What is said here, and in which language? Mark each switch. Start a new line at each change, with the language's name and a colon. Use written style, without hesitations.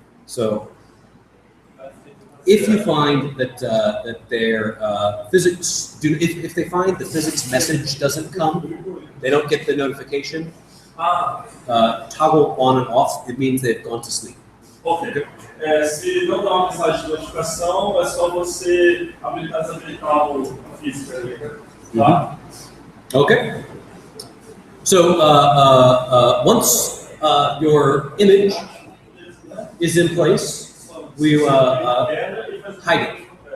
English: So, if you find that their physics if they find the physics message doesn't come, they don't get the notification. Toggle on and off. It means they've gone to sleep. Ok.
Portuguese: Se não dá uma mensagem de notificação, é só você desabilitar o físico. Tá?
English: Okay. So once your image is in place, we hide it.